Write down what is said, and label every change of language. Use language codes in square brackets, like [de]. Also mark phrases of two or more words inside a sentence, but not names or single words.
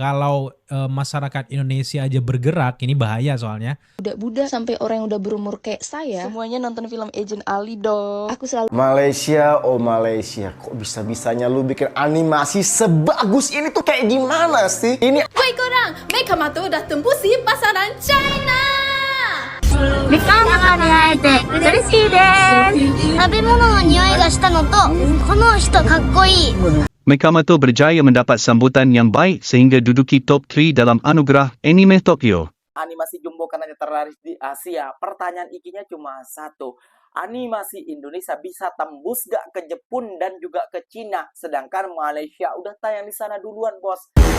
[id] Kalau masyarakat Indonesia aja bergerak, ini bahaya soalnya. Budak-budak sampai orang yang udah berumur kayak saya, semuanya nonton film Agent Ali dong. Aku selalu Malaysia, oh Malaysia, kok bisa-bisanya lu bikin animasi sebagus ini tuh kayak gimana sih? Ini [ms] Woi korang, Mekamato udah tembusi pasaran China. [ja] みかんの葉に会えて嬉しいです。食べ物の匂いがしたのと、この人かっこいい。 [ms] Mekamato berjaya mendapat sambutan yang baik sehingga duduki top 3 dalam anugerah anime Tokyo. [id] Animasi Jumbo karena terlaris di Asia. Pertanyaan ikinya cuma satu. Animasi Indonesia bisa tembus gak ke Jepun dan juga ke Cina, sedangkan Malaysia udah tayang di sana duluan, bos.